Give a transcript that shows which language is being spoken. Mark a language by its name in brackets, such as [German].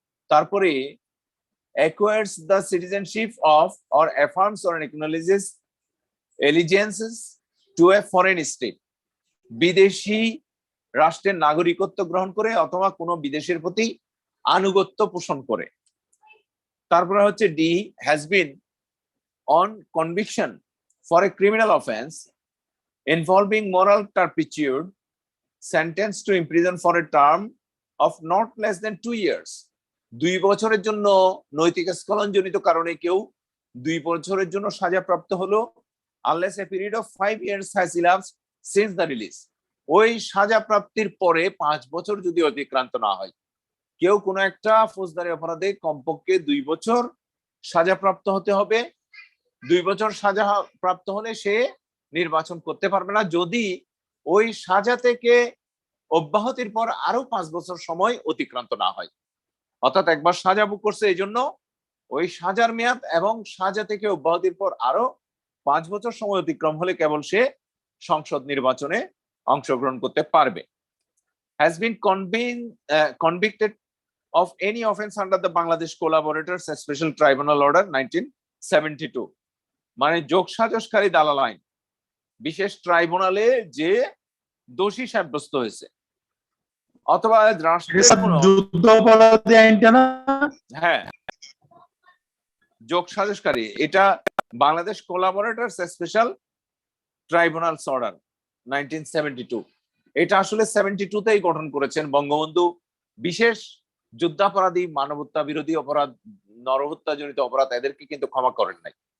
[English] তারপরে acquires the citizenship of or affirms or acknowledges allegiances to a foreign state, [Bangla] বিদেশি রাষ্ট্রের নাগরিকত্ব গ্রহণ করে অথবা কোনো বিদেশের প্রতি আনুগত্য পোষণ করে। তারপরে হচ্ছে D, [English] has been on conviction for a criminal offense involving moral turpitude sentenced to imprison for a term of not less than 2 years, [Bangla] 2 বছরের জন্য নৈতিক স্খলনজনিত কারণে কেউ 2 বছরের জন্য সাজাপ্রাপ্ত হলো, [English] unless a period of 5 years has elapsed since the release, [Bangla] ওই সাজা প্রাপ্তির পরে 5 বছর যদি অতিক্রান্ত না হয়। কেউ কোনো একটা ফৌজদারি অপরাধে কমপক্ষে 2 বছর সাজাপ্রাপ্ত হতে হবে। 2 বছর সাজা প্রাপ্ত হলে সে নির্বাচন করতে পারবে না, যদি ওই সাজা থেকে অব্যাহতির পর আরো 5 বছর সময় অতিক্রান্ত না হয়। অর্থাৎ একবার সাজা ভোগ করছে, এই জন্য ওই সাজার মেয়াদ এবং সাজা থেকে অব্যাহতির পর আরো 5 বছর সময় অতিক্রম হলে কেবল সে সংসদ নির্বাচনে অংশগ্রহণ করতে পারবে। [English] has been convicted of any offense under the Bangladesh Collaborators Special Tribunal Order 1972, [Bangla] মানে যোগসাজশকারী দালাল আইন বিশেষ ট্রাইব্যুনালে যে দোষী সাব্যস্ত হয়েছে, অথবা যুদ্ধাপরাধী আইনটা না, হ্যাঁ, যোগসাজশকারী, এটা বাংলাদেশ কোলাবোরেটরস স্পেশাল ট্রাইব্যুনালস অর্ডার 1972। এটা আসলে 72তেই গঠন করেছেন বঙ্গবন্ধু। বিশেষ যুদ্ধাপরাধী, মানবতা বিরোধী অপরাধ, নরহত্যাজনিত অপরাধ, এদেরকে কিন্তু ক্ষমা করেন নাই।